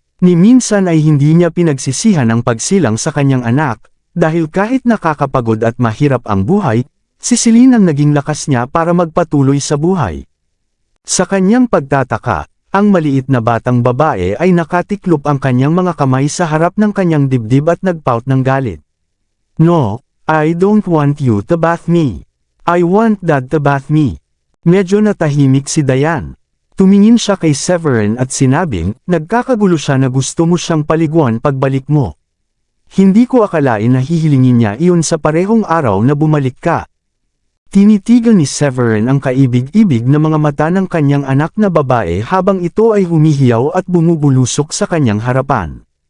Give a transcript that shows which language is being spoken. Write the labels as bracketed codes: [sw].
[tl] Ni minsan ay hindi niya pinagsisihan ang pagsilang sa kanyang anak, dahil kahit nakakapagod at mahirap ang buhay, si Celine ang naging lakas niya para magpatuloy sa buhay. Sa kanyang pagtataka, ang maliit na batang babae ay nakatiklop ang kanyang mga kamay sa harap ng kanyang dibdib at nagpout ng galit. [en] No, I don't want you to bath me. I want Dad to bath me. [tl] Medyo natahimik si Diane. Tumingin siya kay Severin at sinabing, nagkakagulo siya na gusto mo siyang paliguan pagbalik mo. Hindi ko akalain na hihilingin niya iyon sa parehong araw na bumalik ka. Tinitigan ni Severin ang kaibig-ibig na mga mata ng kanyang anak na babae habang ito ay humihiyaw at bumubulusok sa kanyang harapan.